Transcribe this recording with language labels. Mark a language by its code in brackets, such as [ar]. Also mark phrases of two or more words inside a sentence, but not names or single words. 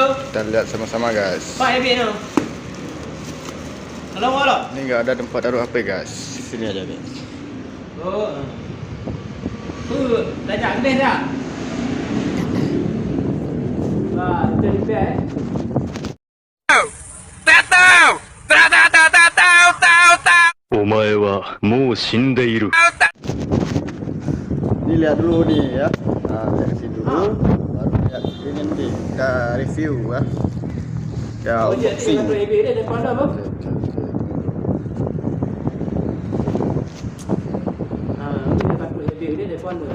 [id] Kita lihat sama-sama guys. Pak Ebin tu. Halo, halo. Ini nggak ada tempat taruh HP guys. Sini aja nih. Oh. Dah jak habis dah. Itu repair. [ja] お前はもう死んでいる。 [id] Ini lihat dulu nih ya. Lihat sini dulu. Baru lihat ini nanti kita review ya. Ya, Oh, dia unboxing. tinggal Ebin dia depan dah apa? Dia takut Ebin dia depan dah.